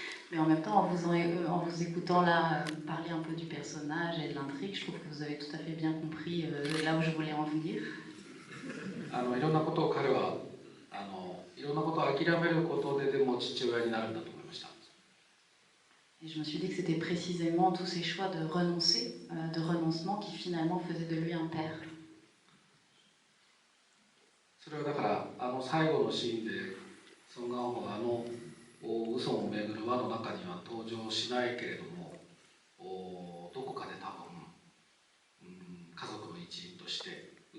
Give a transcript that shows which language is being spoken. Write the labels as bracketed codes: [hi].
[fr] Mais en même temps, en vous écoutant là parler un peu du personnage et de l'intrigue, je trouve que vous avez tout à fait bien compris là où je voulais en venir. [ja] いろんなことを彼はいろんなことを諦めることででも父親になるんだと思いました。 [fr] Et je me suis dit que c'était précisément tous ces choix de renoncer, de renoncement qui finalement faisaient de lui un père. [ja] それはだから最後のシーンでソン・ガンホが嘘をめぐる輪の中には登場しないけれども、どこかで多分、家族の一員として